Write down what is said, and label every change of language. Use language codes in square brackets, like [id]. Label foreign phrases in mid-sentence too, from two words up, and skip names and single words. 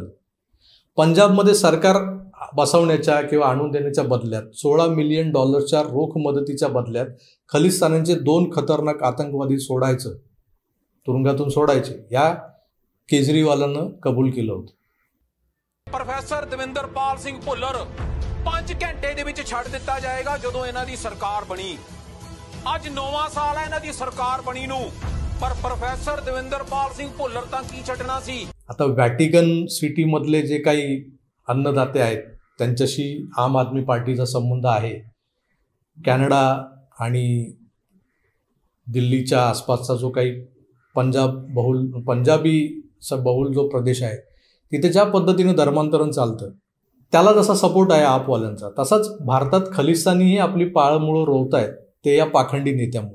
[mr] पंजाबमध्ये सरकार बसवण्याच्या किंवा आणून देण्याच्या बदल्यात $16 मिलियन रोख मदतीच्या बदल्यात खलिस्तान्यांचे 2 खतरनाक आतंकवादी तुरुंगातून सोडायचे या केजरीवालानं कबूल केलं होतं. [pa] प्रोफेसर दविंदरपाल ਸਿੰਘ ਭੁੱਲਰ 5 ਘੰਟੇ ਦੇ ਵਿੱਚ ਛੱਡ ਦਿੱਤਾ ਜਾਏਗਾ ਜਦੋਂ ਇਹਨਾਂ ਦੀ ਸਰਕਾਰ ਬਣੀ. ਅੱਜ 9ਵਾਂ ਸਾਲ ਹੈ ਇਹਨਾਂ ਦੀ ਸਰਕਾਰ ਬਣੀ ਨੂੰ, ਪਰ प्रोफेसर दविंदरपाल ਸਿੰਘ ਭੁੱਲਰ ਤਾਂ ਕੀ ਛੱਡਣਾ ਸੀ. [mr] आता व्हॅटिकन सिटीमधले जे काही अन्नदाते आहेत त्यांच्याशी आम आदमी पार्टीचा संबंध आहे. कॅनडा आणि दिल्लीच्या आसपासचा जो काही पंजाबी बहुल जो प्रदेश आहे तिथे ज्या पद्धतीनं धर्मांतरण चालतं त्याला जसा सपोर्ट आहे आपवाल्यांचा, तसाच भारतात खलिस्तानीही आपली पाळमुळं रोवत आहेत ते या पाखंडी नेत्यामुळं.